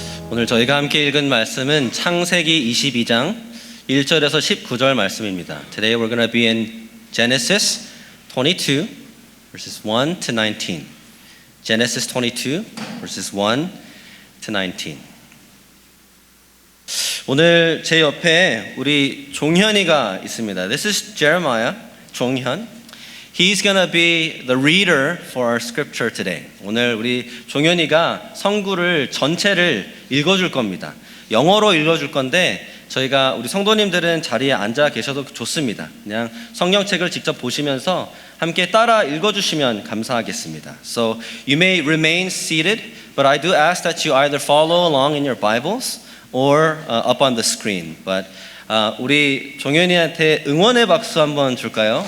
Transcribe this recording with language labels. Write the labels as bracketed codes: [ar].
[ko] 오늘 저희가 함께 읽은 말씀은 창세기 22장 1절에서 19절 말씀입니다. [en] Today we're going to be in Genesis 22 verses 1 to 19. Genesis 22 verses 1 to 19. [ko] 오늘 제 옆에 우리 종현이가 있습니다. [en] This is Jeremiah, 종현. He's going to be the reader for our scripture today. [ko] 오늘 우리 종현이가 성구를 전체를 읽어줄 겁니다. 영어로 읽어줄 건데 저희가 우리 성도님들은 자리에 앉아 계셔도 좋습니다. 그냥 성경책을 직접 보시면서 함께 따라 읽어주시면 감사하겠습니다. [en] So you may remain seated, but I do ask that you either follow along in your Bibles or up on the screen. [ko] But 우리 종현이한테 응원의 박수 한번 줄까요?